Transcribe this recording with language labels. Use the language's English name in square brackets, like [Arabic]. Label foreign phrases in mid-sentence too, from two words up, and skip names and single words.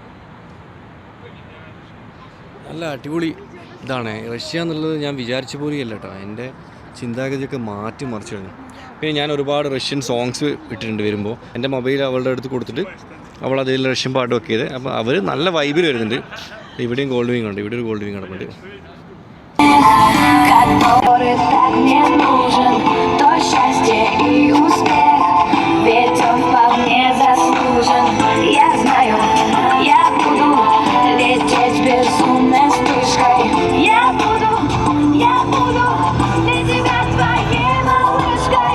[Malayalam] നല്ല അടിപൊളി ഇതാണ് റഷ്യ എന്നുള്ളത്. ഞാൻ വിചാരിച്ച പോലെയല്ല കേട്ടോ. എൻ്റെ ചിന്താഗതിയൊക്കെ മാറ്റി മറിച്ചു കഴിഞ്ഞു. പിന്നെ ഞാൻ ഒരുപാട് [English] Russian songs [Malayalam] ഇട്ടിട്ടുണ്ട് വരുമ്പോൾ. എൻ്റെ മൊബൈൽ അവളുടെ അടുത്ത് കൊടുത്തിട്ട് അവൾ അതിൽ റഷ്യൻ പാട്ട് ഒക്കെ ചെയ്ത്. അപ്പോൾ അവർ നല്ല വൈബിൽ വരുന്നുണ്ട്. ഇവിടെയും ഗോൾഡ് വിങ് ഉണ്ട്, ഇവിടെ ഒരു ഗോൾഡ് വിങ് കിടപ്പുണ്ട്. [Russian] Который так мне нужен, то счастье и успех. Ведь он вполне заслужен. Я знаю, я буду лететь безумной вспышкой. Я буду для тебя твоей малышкой.